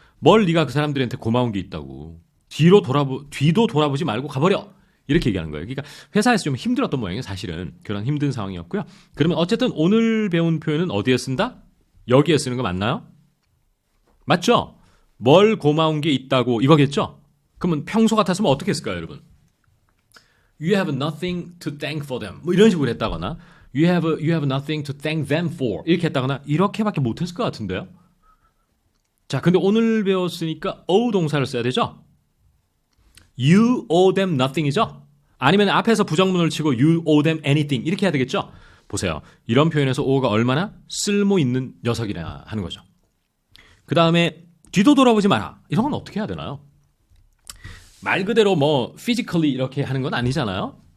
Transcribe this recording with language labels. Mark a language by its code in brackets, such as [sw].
[ko] 뭘 네가 그 사람들한테 고마운 게 있다고. 뒤도 돌아보지 말고 가버려. 이렇게 얘기하는 거예요. 그러니까 회사에서 좀 힘들었던 모양이에요. 사실은 그런 힘든 상황이었고요. 그러면 어쨌든 오늘 배운 표현은 어디에 쓴다? 여기에 쓰는 거 맞나요? 맞죠? 뭘 고마운 게 있다고 이거겠죠? 그러면 평소 같았으면 어떻게 했을까요, 여러분? [en] You have nothing to thank for them. [ko] 뭐 이런 식으로 했다거나 [en] You have nothing to thank them for. [ko] 이렇게 했다거나 이렇게밖에 못했을 것 같은데요. 자, 근데 오늘 배웠으니까 owe 동사를 써야 되죠? [en] You owe them nothing이죠? [ko] 아니면 앞에서 부정문을 치고 [en] you owe them anything [ko] 이렇게 해야 되겠죠? 보세요. 이런 표현에서 owe가 얼마나 쓸모 있는 녀석이냐 하는 거죠. 그 다음에 뒤도 돌아보지 마라. 이런 건 어떻게 해야 되나요? 말 그대로 뭐 physically 이렇게 하는 건 아니잖아요.